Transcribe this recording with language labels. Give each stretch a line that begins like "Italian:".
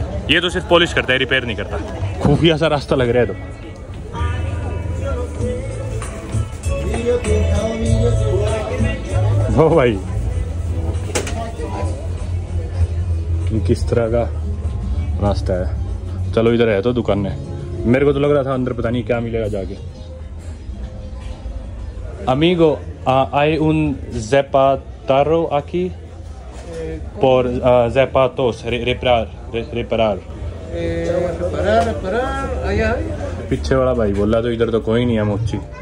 Hindi: ये तो सिर्फ पॉलिश करता है, रिपेयर नहीं करता। खुफिया सा रास्ता लग रहा है। तो ओ भाई, किस तरह का रास्ता है। चलो इधर है तो दुकान है, मेरे को तो लग रहा था अंदर पता नहीं क्या मिलेगा जाके।
Spanish: Amigo, hay un zapatero aquí por zapatos, reparar. reparar allá।
Hindi: पीछे वाला भाई बोला तो इधर तो कोई नहीं है मोची।